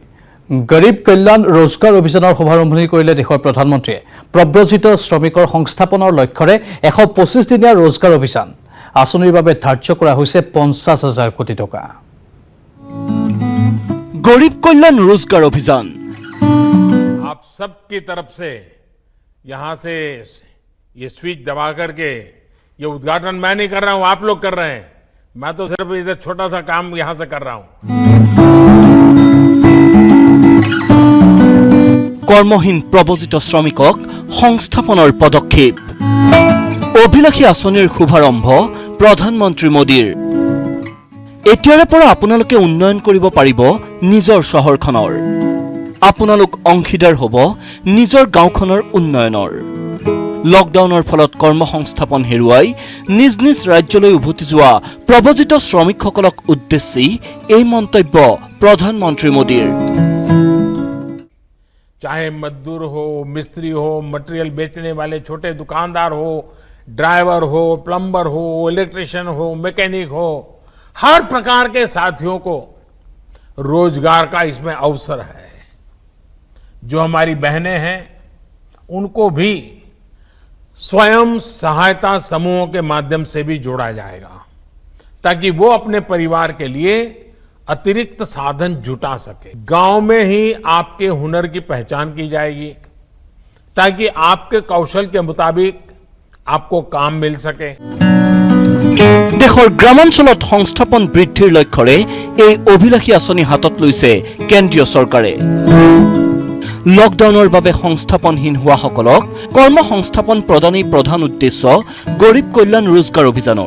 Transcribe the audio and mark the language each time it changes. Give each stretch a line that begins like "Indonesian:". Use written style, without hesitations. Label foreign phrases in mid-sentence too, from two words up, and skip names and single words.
Assamese: গৰীব কল্যাণ ৰোজগাৰ অভিযানৰ শুভাৰম্ভণি কৰিলে দেশৰ প্ৰধানমন্ত্ৰীয়ে। প্ৰব্ৰজিত শ্ৰমিকৰ সংস্থাপনৰ লক্ষ্যৰে 125 দিনীয়া ৰোজগাৰ অভিযান আঁচনিৰ বাবে ধাৰ্য কৰা হৈছে 50,000 কোটি টকা। গৰীব কল্যাণ ৰোজগাৰ অভিযান
Hindi: आप सबकी तरफ से यहां से ये स्विच दबा करके ये उद्घाटन मैं नहीं कर रहा हूं, आप लोग कर रहे हैं। मैं तो सिर्फ इधर छोटा सा काम यहां से कर रहा हूं।
Assamese: কৰ্মহীন প্ৰব্ৰজিত শ্ৰমিকক সংস্থাপনৰ পদক্ষেপ। অভিলাষী আঁচনিৰ শুভাৰম্ভ প্ৰধানমন্ত্ৰী মোদীৰ। এতিয়াৰে পৰা আপোনালোকে উন্নয়ন কৰিব পাৰিব নিজৰ চহৰখনৰ। আপোনালোক অংশীদাৰ হ'ব নিজৰ গাঁওখনৰ উন্নয়নৰ। লকডাউনৰ ফলত কৰ্মসংস্থাপন হেৰুৱাই নিজ নিজ ৰাজ্যলৈ উভতি যোৱা প্ৰব্ৰজিত শ্ৰমিকসকলক উদ্দেশ্যি এই মন্তব্য প্ৰধানমন্ত্ৰী মোদীৰ।
Hindi: चाहे मजदूर हो, मिस्त्री हो, मटेरियल बेचने वाले छोटे दुकानदार हो, ड्राइवर हो, प्लम्बर हो, इलेक्ट्रिशियन हो, मैकेनिक हो, हर प्रकार के साथियों को रोजगार का इसमें अवसर है। जो हमारी बहनें हैं उनको भी स्वयं सहायता समूहों के माध्यम से भी जोड़ा जाएगा ताकि वो अपने परिवार के लिए अतिरिक्त साधन जुटा सके। गांव में ही आपके हुनर की पहचान की जाएगी ताकि आपके कौशल के मुताबिक आपको काम मिल सके।
Assamese: দেশৰ গ্ৰামাঞ্চলত সংস্থাপন বৃদ্ধিৰ লক্ষ্যৰে এই অভিলাষী আঁচনি হাতত লৈছে কেন্দ্ৰীয় চৰকাৰে। লকডাউনৰ বাবে সংস্থাপনহীন হোৱাসকলক কৰ্মসংস্থাপন প্ৰদানেই প্ৰধান উদ্দেশ্য গৰীব কল্যাণ ৰোজগাৰ অভিযানৰ।